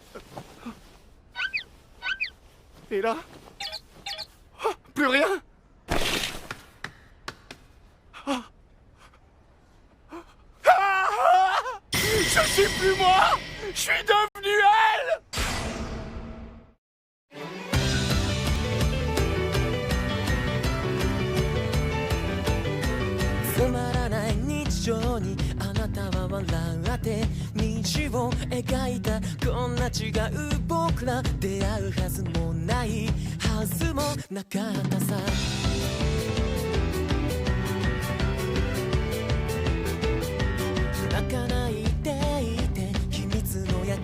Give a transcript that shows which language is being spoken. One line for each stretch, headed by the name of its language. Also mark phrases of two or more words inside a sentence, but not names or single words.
French: Et là? Oh, plus rien! Je suis plus moi! Je suis devenu elle!
Japanese: つまらない日常にあなたは笑って道を描いたこんな違う僕ら出会うはずもないはずもなかったさ泣かないでいて秘密の約